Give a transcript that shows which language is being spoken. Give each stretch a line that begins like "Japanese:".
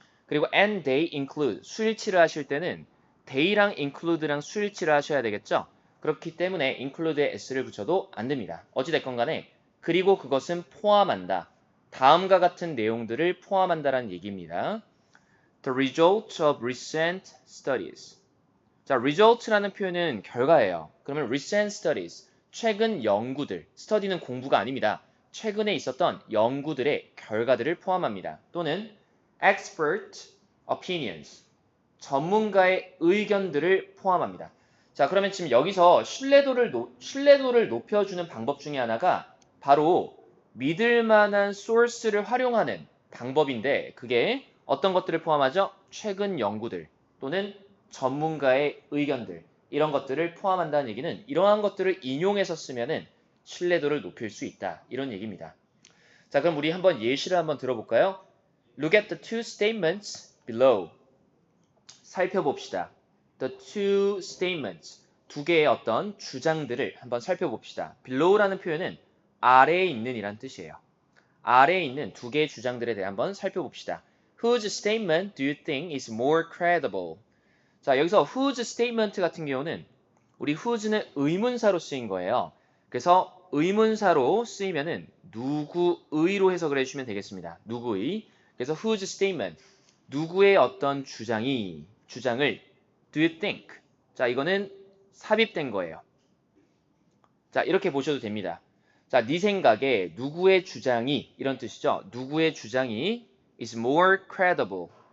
Korean: 그리고
English: and they include
Korean: 수일치를 하실 때는 day랑 include랑 수일치를 하셔야 되겠죠? 그렇기 때문에 include에 s를 붙여도 안 됩니다. 어찌됐건 간에 그리고 그것은 포함한다. 다음과 같은 내용들을 포함한다라는 얘기입니다.
English: The result of recent studies.
Korean: 자, result라는 표현은 결과예요. 그러면
English: recent studies,
Korean: 최근 연구들, study는 공부가 아닙니다. 최근에 있었던 연구들의 결과들을 포함합니다. 또는
English: expert opinions,
Korean: 전문가의 의견들을 포함합니다. 자, 그러면 지금 여기서 신뢰도를 높여주는 방법 중에 하나가 바로 믿을 만한 source를 활용하는 방법인데 그게 어떤 것들을 포함하죠? 최근 연구들 또는 전문가의 의견들 이런 것들을 포함한다는 얘기는 이러한 것들을 인용해서 쓰면은 신뢰도를 높일 수 있다. 이런 얘기입니다. 자, 그럼 우리 한번 예시를 한번 들어볼까요?
English: Look at the two statements below.
Korean: 살펴봅시다.
English: The two statements.
Korean: 두 개의 어떤 주장들을 한번 살펴봅시다. below라는 표현은 아래에 있는 이란 뜻이에요. 아래에 있는 두 개의 주장들에 대해 한번 살펴봅시다.
English: Whose statement do you think is more credible?
Korean: 자, 여기서
English: whose statement
Korean: 같은 경우는 우리 whose는 의문사로 쓰인 거예요. 그래서 의문사로 쓰이면은 누구의로 해석을 해주시면 되겠습니다. 누구의. 그래서
English: whose statement,
Korean: 누구의 어떤 주장을
English: do you think?
Korean: 자, 이거는 삽입된 거예요. 자, 이렇게 보셔도 됩니다. 자, 네 생각에 누구의 주장이 이런 뜻이죠. 누구의 주장이
English: is more credible.